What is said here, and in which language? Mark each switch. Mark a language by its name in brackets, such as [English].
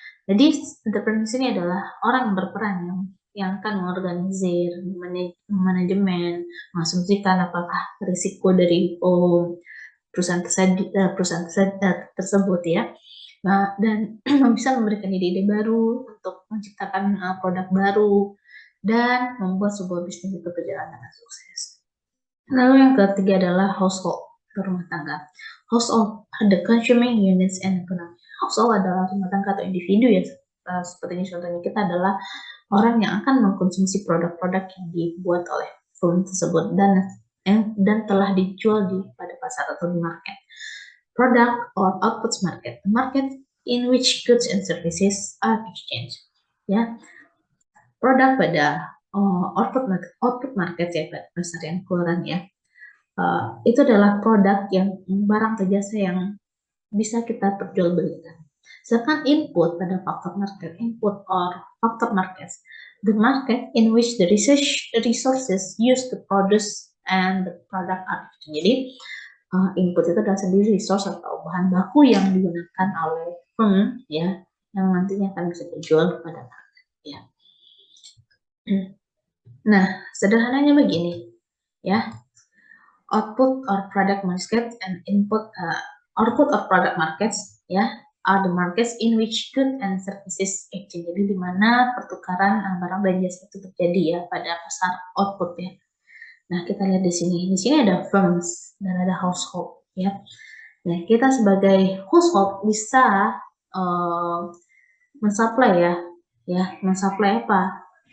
[Indonesian] Jadi entrepreneur ini adalah orang yang berperan yang akan mengorganisir, manajemen, mengasumsikan apakah risiko dari perusahaan tersebut ya. Nah, dan bisa memberikan ide-ide baru untuk menciptakan produk baru dan membuat sebuah bisnis itu berjalan dengan sukses. Lalu yang ketiga adalah household, rumah tangga. [English] Household are the consuming units and economy. [Indonesian] Household adalah rumah tangga atau individu ya, seperti ini contohnya kita adalah orang yang akan mengkonsumsi produk-produk yang dibuat oleh firm tersebut dan telah dijual pada pasar atau di market. [English] Product or outputs market, market in which goods and services are exchanged. [Indonesian] Ya, produk pada output market ya, pasar yang keluaran ya. Itu adalah produk yang barang atau jasa yang bisa kita perjualbelikan. Sedangkan input pada faktor market, [English] input or factor markets, the market in which the resources used to produce and the product are. [Indonesian] Jadi input itu adalah sendiri resource atau bahan baku yang digunakan oleh firm ya, yang nantinya akan bisa dijual kepada market ya. Nah, sederhananya begini ya. [English] Output or product market and output or product markets ya are the markets in which goods and services exchange. [Indonesian] Jadi di mana pertukaran barang dan jasa itu terjadi ya pada pasar output ya. Nah, kita lihat di sini. Di sini ada firms dan ada household ya. Nah, kita sebagai household bisa mensuplai mensuplai apa?